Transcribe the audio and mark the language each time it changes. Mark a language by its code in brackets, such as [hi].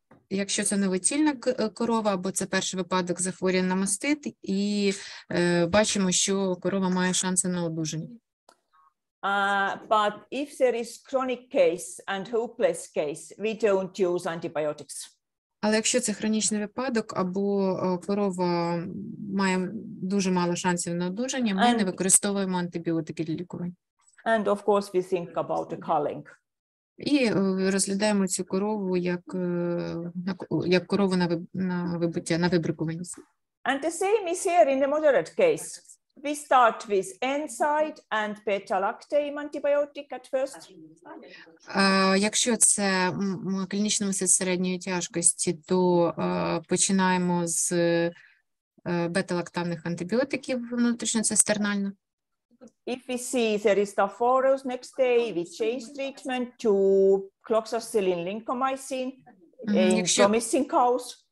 [uk] якщо це новотільна корова, або це перший випадок захворювання на мастит, і бачимо, що корова має шанси на одужання. [en] But if there is chronic case and hopeless case, we don't use antibiotics. [uk] Але якщо це хронічний випадок, або корова має дуже мало шансів на одужання, ми не використовуємо антибіотики для лікування. [en] And of course we think about the culling. [uk] І розглядаємо цю корову як корову на вибиття, на вибрикування. [en] And the same is here in the moderate case. We start with NSAID and beta-lactam antibiotic at first. [uk] Якщо це клінічний мастит середньої тяжкості, то починаємо з бета-лактамних антибіотиків внутрішньоцистернально. [en] If we see there is Staphylococcus next day, we change treatment to cloxacillin lincomycin in promising cows.